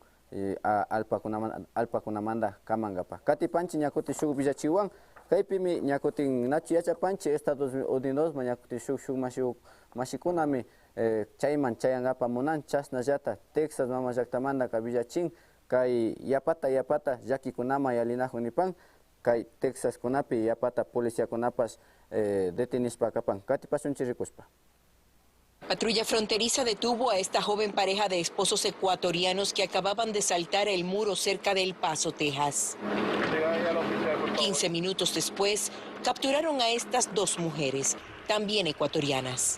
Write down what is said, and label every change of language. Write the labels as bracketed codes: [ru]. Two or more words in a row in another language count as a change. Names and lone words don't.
[qu] alpa kunamanda kamangapa katipanchi ñakutin shuk villachiwan kaypimi ñakutin nachu yachapanchi Estados Unidos ñakutin shuk mashikunami chayman chayangapa munan chasnallata Texas mama llaktamanta villachin kay yapata llakikunama yalinajun nipan kay Texas kunapi yapata policiakunapas detenishpa kapan katipasunchi rikuspa. [es] Patrulla fronteriza detuvo a esta joven pareja de esposos ecuatorianos que acababan de saltar el muro cerca de El Paso, Texas. 15 minutos después, capturaron a estas dos mujeres, también ecuatorianas.